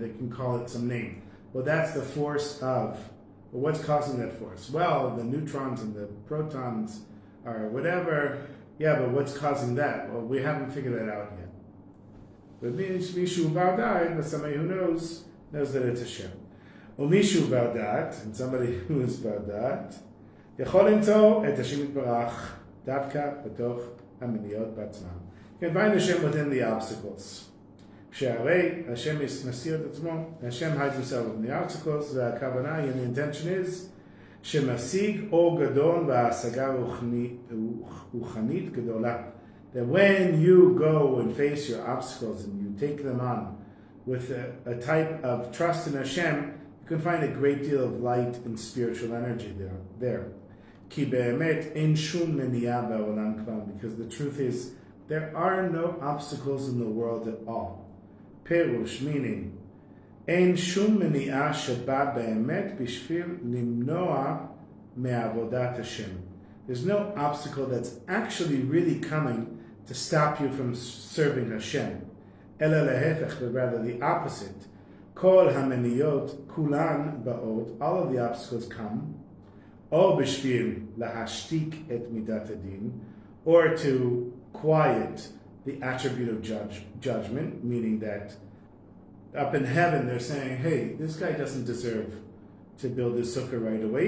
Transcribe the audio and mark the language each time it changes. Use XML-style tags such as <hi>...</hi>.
<en>They can call it some name. Well, that's the force of. Well, what's causing that force? Well, the neutrons and the protons or whatever. Yeah, but what's causing that? Well, we haven't figured that out yet. But Mishu Ba'dad, but somebody who knows that it's Hashem. Or Mishu Ba'dad, and somebody who is Ba'dad,</en> <he>יכול למצוא את השם יתברך דווקא בתוך המניעות בעצמם.</he> <en>You can find Hashem within the obstacles.</en> <he>כשהרי Hashem מסתיר את עצמו,</he> <en>Hashem hides himself within the obstacles, והכוונה, and the intention is,</en> <he>שמשיג אור גדול והשגה רוחנית גדולה.</he> <en>That when you go and face your obstacles and you take them on with a type of trust in Hashem, you can find a great deal of light and spiritual energy there.</en> <he>כי באמת אין שום מניעה בעולם כלל,</he> <en>because the truth is, there are no obstacles in the world at all.</en> <he>פירוש, meaning, אין שום מניעה שבא באמת בשביל למנוע מעבודת השם.</he> <en>There's no obstacle that's actually really coming to stop you from serving Hashem.</en> <he>אלא להפך,</he> <en>but rather the opposite.</en> <he>כל המניעות כולן באות,</he> <en>all of the obstacles come,</en> <he>או בשביל להשתיק את מידת הדין,</he> <en>or to quiet the attribute of judgment, meaning that up in heaven they're saying, hey, this guy doesn't deserve to build his sukkah right away.</en>